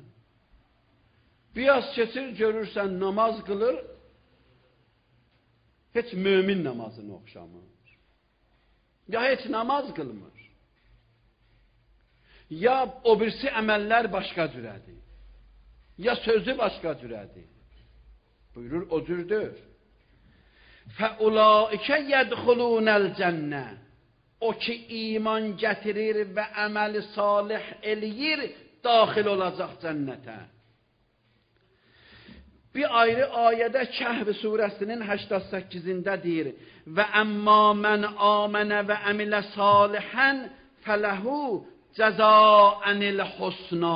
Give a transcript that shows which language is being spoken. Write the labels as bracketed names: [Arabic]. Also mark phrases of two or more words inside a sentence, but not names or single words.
[Azerbaijani] Biraz keçir, görürsən, namaz qılır, heç mömin namazını oxşamır. Ya heç namaz qılmır. Ya o birisi əməllər başqa cürədir. Ya sözü başqa cürədir. Buyurur, o cürdür. [Arabic] فَاُولَٰئِكَ يَدْخُلُونَ الْجَنَّةِ [Azerbaijani] O ki iman gətirir və əməli salih eləyir, daxil olacaq cənnətə. Bir ayrı ayədə Kəhv surəsinin 88-də deyir: [Arabic] وأما من آمن وعمل صالحا فله جزاء الحسنى.